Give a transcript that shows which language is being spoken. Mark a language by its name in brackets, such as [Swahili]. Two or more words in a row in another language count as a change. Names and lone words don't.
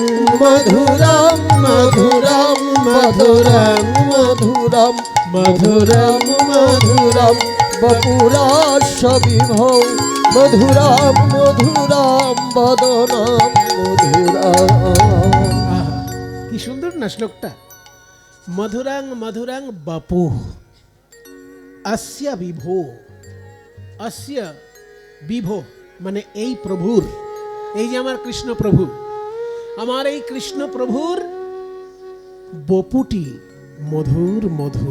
[Sanskrit] মধুরম মধুরম মধুরম মধুরম মধুরম মধুরম বপুরস্য বিভো মধুরম মধুরম বদনম মধুরম। [Bangla] আহা, কি সুন্দর না শ্লোকটা! [Sanskrit] মধুরাং মধুরাং বপু অস্য বিভো। অস্য বিভো [Bangla] মানে এই প্রভুর, এই যে আমার কৃষ্ণ প্রভু, আমার এই কৃষ্ণ প্রভুর বপুটি মধুর মধুর।